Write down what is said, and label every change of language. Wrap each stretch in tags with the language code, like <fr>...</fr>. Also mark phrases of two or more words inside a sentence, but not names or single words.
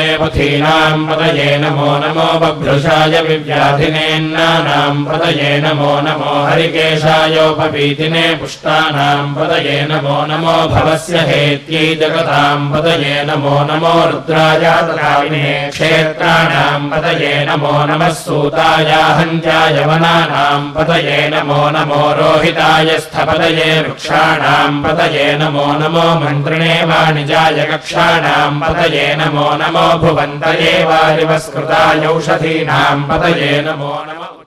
<sa>పథీనాం పతయే నమో నమో బభ్రుషాయ వివ్యాధినేన్నానాం పతయే నమో నమో హరికేశాయోపవీతినే పుష్టానాం పతయే నమో నమో భవస్య హేత్యై జగతాం పతయే నమో నమో రుద్రాయ తథావినే క్షేత్రాణాం పతయే నమో నమః సూతా हंत्याय वनानां पतये नमो नमो रोहिताय स्थपतये वृक्षाणां पतये नमो नमो मन्त्रिणे वाणिजाय कक्षाणां पतये नमो नमो भुवन्तये वारिवस्कृताय औषधीनां पतये नमो नमो</sa>